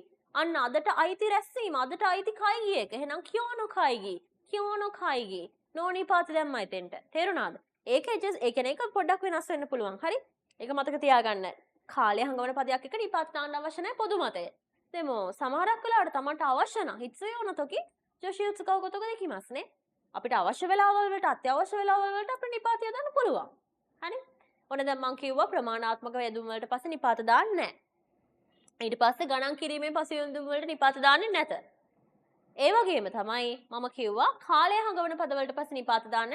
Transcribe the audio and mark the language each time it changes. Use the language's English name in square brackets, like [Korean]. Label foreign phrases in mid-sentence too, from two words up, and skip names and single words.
[Sinhala] අන්න අදට අයිති රැස්වීම අදට අයිති කයිගී එක. එහෙනම් [Japanese] 今日の 会議. 今日の 会議. [Sinhala] නෝ නිපාත දැම්මයි එතෙන්ට. තේරුණාද? ඒකේ ඒ කියන්නේ ඒක පොඩ්ඩක් වෙනස් වෙන්න පුළුවන්. හරි? ඒක මතක තියාගන්න. කාලය හංගවන පදයක් එක්ක නිපාත දාන්න අවශ්‍ය නැහැ පොදු මතය. [Japanese] でも [Sinhala] සමහරක් වෙලාවට තමන්ට අවශ්‍ය නම් [Japanese] 必要な時女子を使うことができますね. [Sinhala] අපිට අවශ්‍ය වෙලාවල් වලට අත්‍යවශ්‍ය වෙලාවල් වලට අපිට නිපාතය දාන්න පුළුවන්. හරි? ඔන්න දැන් මම කිව්වා ප්‍රමාණාත්මක යෙදුම් වලට පස්සේ නිපාත දාන්නේ නැහැ. ඊට පස්සේ ගණන් කිරීමේ පසුබිම් වලට නිපාත දාන්නේ නැත. ඒ වගේම තමයි මම කිව්වා කාලය හඟවන පද වලට පස්සේ නිපාත දාන්නේ.